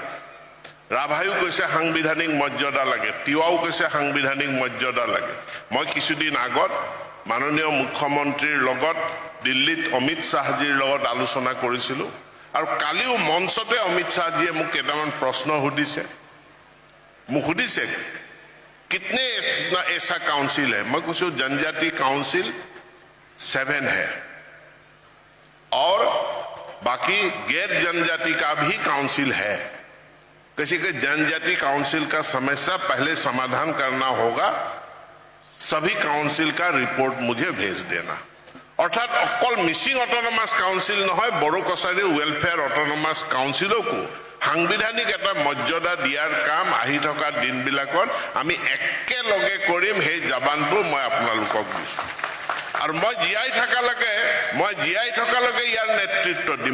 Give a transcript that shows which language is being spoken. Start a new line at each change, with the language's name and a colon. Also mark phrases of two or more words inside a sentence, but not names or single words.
Assamese: ৰাভায়ো কৈছে সাংবিধানিক মৰ্যাদা লাগে, তিৱাও কৈছে সাংবিধানিক মৰ্যাদা লাগে। মই কিছুদিন আগত মাননীয় মুখ্যমন্ত্ৰীৰ লগত দিল্লীত অমিত শ্বাহজীৰ লগত আলোচনা কৰিছিলোঁ আৰু কালিও মঞ্চতে অমিত শ্বাহজীয়ে মোক কেইটামান প্ৰশ্ন সুধিছে। মোক সুধিছে
Hindi: कितने ऐसा काउंसिल है? मैं कुछ जनजाति काउंसिल 7 है और बाकी गैर जनजाति का भी काउंसिल है। किसी के जनजाति काउंसिल का समस्या पहले समाधान करना होगा, सभी काउंसिल का रिपोर्ट मुझे भेज देना।
Assamese: অৰ্থাৎ অকল মিচিং অট'নমাছ কাউন্সিল নহয়, বড়ো কছাৰী ৱেলফেয়াৰ অট'নমাছ কাউন্সিলকো সাংবিধানিক এটা মৰ্যাদা দিয়াৰ কাম আহি থকা দিনবিলাকত আমি একেলগে কৰিম। সেই জাবানটো মই আপোনালোকক দিছোঁ আৰু মই জীয়াই থকালৈকে ইয়াৰ নেতৃত্ব দিম।